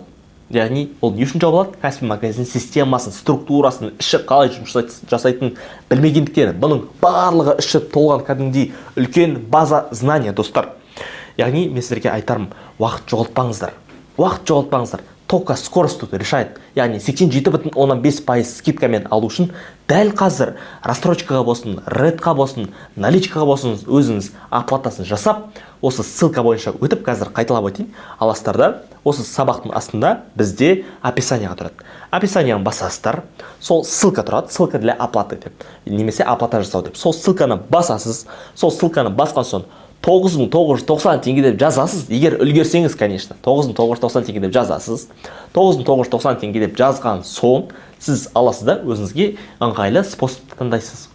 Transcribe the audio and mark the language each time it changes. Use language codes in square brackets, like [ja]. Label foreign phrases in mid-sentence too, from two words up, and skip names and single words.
[kk] Яғни ол не үшін жауып алады? Каспи магазин системасын, структурасын, іші қалай жұмыс жасайтынын білмегендіктен. Бұның барлығы іші толған кәдімгідей үлкен [ru] база знания, [kk] достар. Яғни мен сіздерге айтарым, уақыт жоғалтпаңыздар. Уақыт жоғалтпаңыздар. [ru] Только скорость тут решает. [kk] Яғни 87,5% скидкамен алу үшін дәл қазір рассрочкаға болсын, редқа болсын, наличкаға болсын, өзіңіз оплатасын жасап, осы ссылка бойынша өтіп, қазір қайталап өтейін. Аластарда осы сабақтың астында бізде описанияға тұрады. Описанияны басасыздар, сол ссылка тұрады, [ru] ссылка для оплаты [kk] деп, немесе оплата жасау деп. Сол ссылканы басасыз, сол ссылканы басқан соң 9.990 теңге деп жазасыз. Егер үлгерсеңіз, конечно, 9.990 теңге деп жазасыз. 9.990 теңге деп жазған соң сіз аласыз да өзіңізге ыңғайлы способ таңдайсыз.